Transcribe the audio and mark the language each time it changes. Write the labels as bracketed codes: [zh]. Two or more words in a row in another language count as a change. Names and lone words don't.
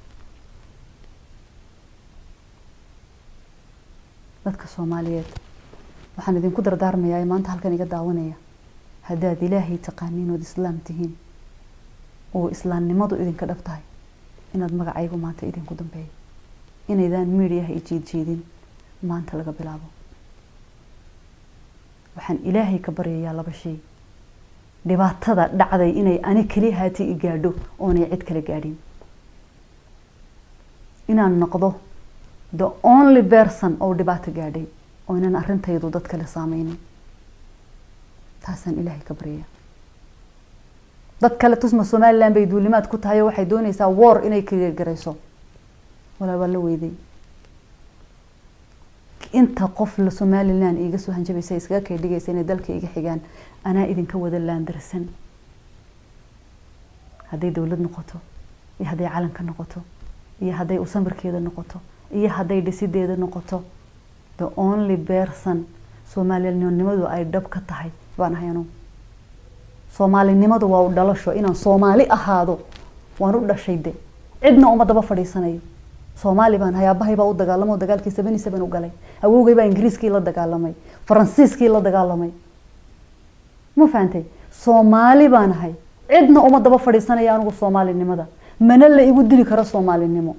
[so] dadka Soomaaliyeed waxaan idinku dardaarmayaa maanta halkan iga daawanaya haddaad Ilaahay taqaaniin oo islaam tihiin oo islaamnimadu idinka dhabtahay inaad magacaygu maanta idinku dambeeyo inaydaan media jiidin maanta laga bilaabo. waxaan Ilaahay ka baryayaa laba shay dhibaatada dhacday inay ani kaliya haati i gaadho oo ay cid kale gaadhin inaan noqdo [en] the only person [so] oo dhibaato gaadhay oo inaan arintaydu dad kale saameynin taasaan Ilaahay ka baryaa. dad kale tusma Soomaaliland bay duulimaad ku tahay waxay doonaysaa war inay ka gargarayso wala weeday inta qof la Soomaaliland iga soo hanjabaysay iska ka dhigaysa inay dalka iga xigaan ana idinka wada laandarsan haday dawlad noqoto iyo haday calanka noqoto iyo haday u samirkeeda noqoto iyo haday dhisideeda noqoto [en] the only person [so] Soomaalinimadu ay dhab ka tahay baan hayno. Soomaalinimadu waa u dhalasho inaan Soomaali ahaado waan u dhashayde cidna uma daba fadhiisanayo. Soomaali baan hayaabahay baa u dagaalamay dagaalkii 77 u galay awowgay baa Ingiriiskii la dagaalamay Faransiiskii la dagaalamay ma fahantay Soomaali baan hay cidna uma daba fadhiisanayo anigu Soomaalinimada mana la igu dili karo Soomaalinimo.